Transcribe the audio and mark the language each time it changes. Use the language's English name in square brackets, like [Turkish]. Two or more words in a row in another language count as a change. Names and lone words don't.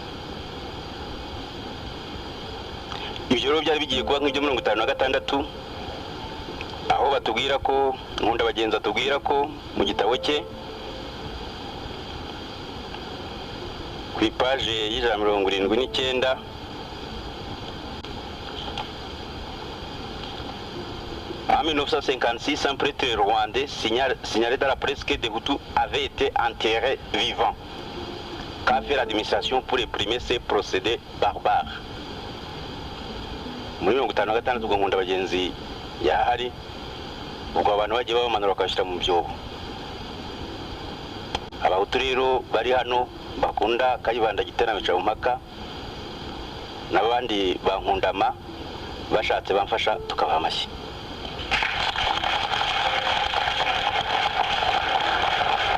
[Kinyarwanda] Ibyo rero byari bigiye kuba nk'ibyo 56, aho batubwira ko Nkunda Bagenzi atubwira ko mu gitabo cye ku ipaje y'79 [French] en 1956, un prêtre rwandais signalé dans la presse que des Hutus avaient été enterrés vivants, qu'a fait l'administration pour réprimer ces procédés barbares. [Kinyarwanda] Muri 56 ubwo Nkunda Bagenzi yahari, ubwo abantu bagiye bamanura bakashira mu byobo. Abahutu rero bari hano bakunda Kayibanda Giterana bica mu mpaka, n'abandi bankundama bashatse bamfasha tukabaha amashyi.